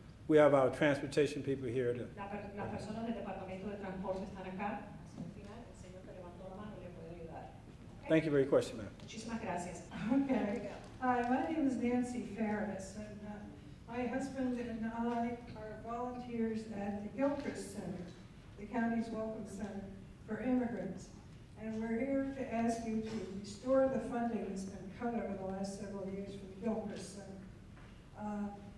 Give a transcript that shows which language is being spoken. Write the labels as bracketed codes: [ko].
[en] We have our transportation people here. [es] Las personas del Departamento de Transporte están acá. Hasta el final, el señor que levantó la mano le puede ayudar. [en] Thank you for your question, ma'am. [es] Muchísimas gracias. [en] Okay. Hi, my name is Nancy Ferris, and my husband and I are volunteers at the Gilchrist Center, the county's Welcome Center for Immigrants. And we're here to ask you to restore the funding that's been cut over the last several years for the Gilchrist Center.